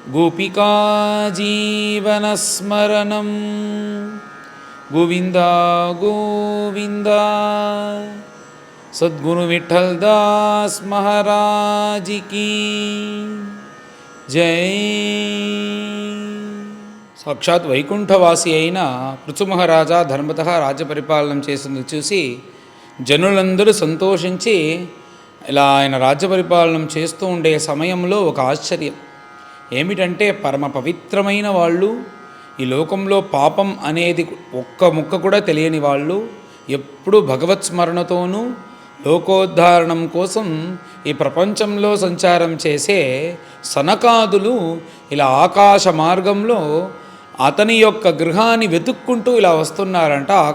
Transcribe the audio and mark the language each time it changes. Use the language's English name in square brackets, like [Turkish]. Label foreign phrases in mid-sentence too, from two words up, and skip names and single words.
[Sanskrit] गोपिका जीवनस्मरणं गोविंदा गोविंदा। [Hindi] सद्गुरु विठल दास महाराज की जय। [Telugu] సాక్షాత్ వైకుంఠవాసి అయిన పృథు మహారాజా ధర్మతః రాజ్య పరిపాలన చేసింది చూసి జనులందరూ సంతోషించి ఇలా ఆయన రాజ్య పరిపాలన చేస్తూ ఉండే సమయంలో ఒక ఆశ్చర్యం ఏమిటంటే, పరమ పవిత్రమైన వాళ్ళు, ఈ లోకంలో పాపం అనేది ఒక్క ముక్క కూడా తెలియని వాళ్ళు, ఎప్పుడూ భగవత్ స్మరణతోనూ లోకోద్ధారణం కోసం ఈ ప్రపంచంలో సంచారం చేసే సనకాదులు ఇలా ఆకాశ మార్గంలో అతని యొక్క గృహాన్ని వెతుక్కుంటూ ఇలా వస్తున్నారంట.